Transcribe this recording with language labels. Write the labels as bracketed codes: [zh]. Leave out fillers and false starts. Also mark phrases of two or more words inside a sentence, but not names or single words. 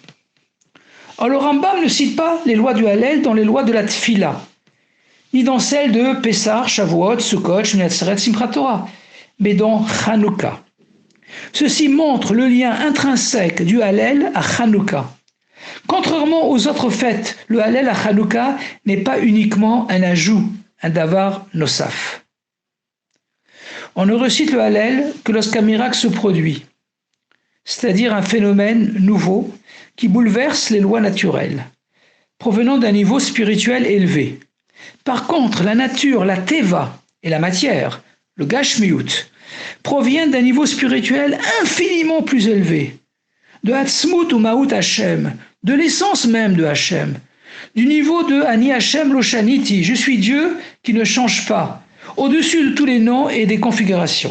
[fr] Or, le Rambam ne cite pas les lois du Hallel dans les lois de la Tfila, ni dans celles de Pessah, Shavuot, Sukkot, Shmini Atzeret, Simchat Torah, mais dans Hanouka. Ceci montre le lien intrinsèque du Hallel à Hanouka. Contrairement aux autres fêtes, le Hallel à Hanouka n'est pas uniquement un ajout, un [he] דבר נוסף. [fr] On ne recite le Hallel que lorsqu'un miracle se produit, c'est-à-dire un phénomène nouveau qui bouleverse les lois naturelles, provenant d'un niveau spirituel élevé. Par contre, la nature, la teva et la matière, le gashmiut, proviennent d'un niveau spirituel infiniment plus élevé, de Hatzmut ou [he] מהות השם, [fr] de l'essence même de Hashem, du niveau de [he] אני השם לא שניתי, [fr] je suis Dieu qui ne change pas, au-dessus de tous les noms et des configurations.